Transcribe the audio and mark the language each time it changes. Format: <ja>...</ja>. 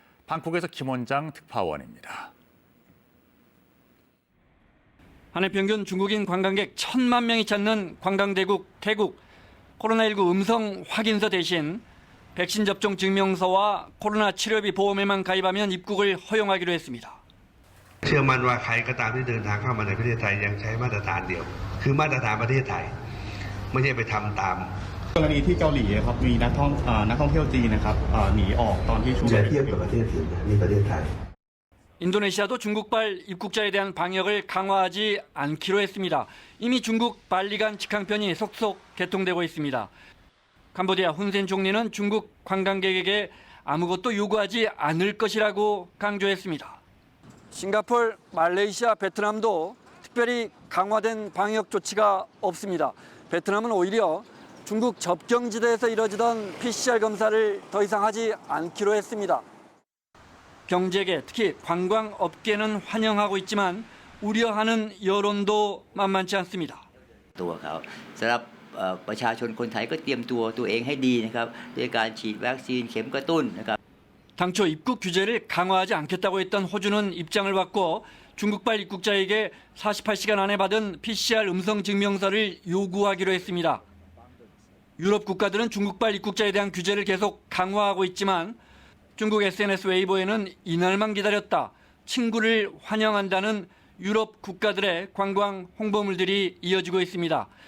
<ko>방콕에서 김원장 특파원입니다. 한 해 평균 중국인 관광객 1,000만 명이 찾는 관광대국 태국. 코로나19 음성 확인서 대신 백신 접종 증명서와 코로나 치료비 보험에만 가입하면 입국을 허용하기로 했습니다.</ko> <th>เชื่อมั่นว่าใครก็ตามที่เดินทางเข้ามาในประเทศไทยยังใช้มาตรฐานเดียวคือมาตรฐานประเทศไทยไม่ใช่ไปทำตามกรณีที่เกาหลีครับมีนักท่องเที่ยวจีนนะครับหนีออกตอนที่ช่วงเทียบกับประเทศอื่นนี่ประเทศไทย</th> <ko>인도네시아도 중국발 입국자에 대한 방역을 강화하지 않기로 했습니다. 이미 중국 발리간 직항편이 속속 개통되고 있습니다. 캄보디아 훈센 총리는 중국 관광객에게 아무것도 요구하지 않을 것이라고 강조했습니다. 싱가포르, 말레이시아, 베트남도 특별히 강화된 방역 조치가 없습니다. 베트남은 오히려 중국 접경지대에서 이뤄지던 PCR 검사를 더 이상 하지 않기로 했습니다. 경제계, 특히 관광업계는 환영하고 있지만 우려하는 여론도 만만치 않습니다.</ko> <th>ประชาชนคนไทยก็เตรียมตัวเองให้ดีนะครับด้วยการฉีดวัคซีนเข็มกระตุ้นนะครับ</th> <ko>당초 입국 규제를 강화하지 않겠다고 했던 호주는 입장을 바꿔 중국발 입국자에게 48시간 안에 받은 PCR 음성 증명서를 요구하기로 했습니다. 유럽 국가들은 중국발 입국자에 대한 규제를 계속 강화하고 있지만 중국 SNS 웨이보에는 이날만 기다렸다, 친구를 환영한다는 유럽 국가들의 관광 홍보물들이 이어지고 있습니다.</ko>